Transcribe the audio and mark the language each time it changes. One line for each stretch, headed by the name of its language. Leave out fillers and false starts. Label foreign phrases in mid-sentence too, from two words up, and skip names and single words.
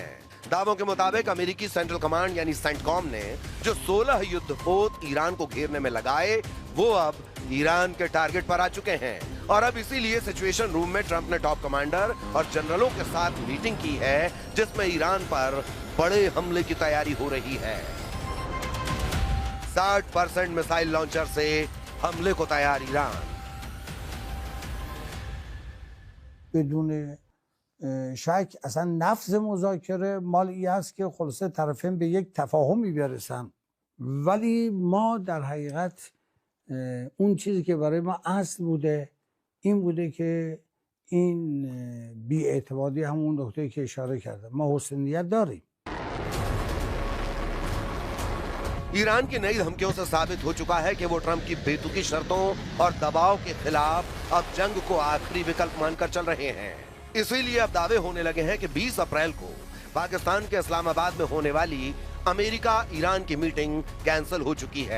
Hindi: दावों के मुताबिक अमेरिकी सेंट्रल कमांड यानी सेंटकॉम ने जो 16 युद्धपोत ईरान को घेरने में लगाए वो अब ईरान के टारगेट पर आ चुके हैं और अब इसीलिए
English: situation room
Hindi: में ट्रंप ने
English: top commander
Hindi: और जनरलों के साथ मीटिंग की है जिसमें ईरान पर बड़े हमले की तैयारी हो रही है। 60%
English: missile launcher
Hindi: से हमले को तैयार ईरान।
Persian: بدون شک اصلا نفس مذاکره مال این است که خلاصه طرفین به یک تفاهمی برسن، ولی ما در حقیقت اون چیزی که برای ما اصل بوده این بوده که این بی‌اعتمادی همون نکته‌ای که اشاره کردم ما حسن نیت داریم.
Hindi: ईरान की नई धमकियों से साबित हो चुका है कि वो ट्रंप की बेतुकी शर्तों और दबाव के खिलाफ अब जंग को आखिरी विकल्प मानकर चल रहे हैं। इसीलिए अब दावे होने लगे हैं कि 20 अप्रैल को पाकिस्तान के इस्लामाबाद में होने वाली अमेरिका ईरान की
English: meeting cancel
Hindi: हो चुकी है।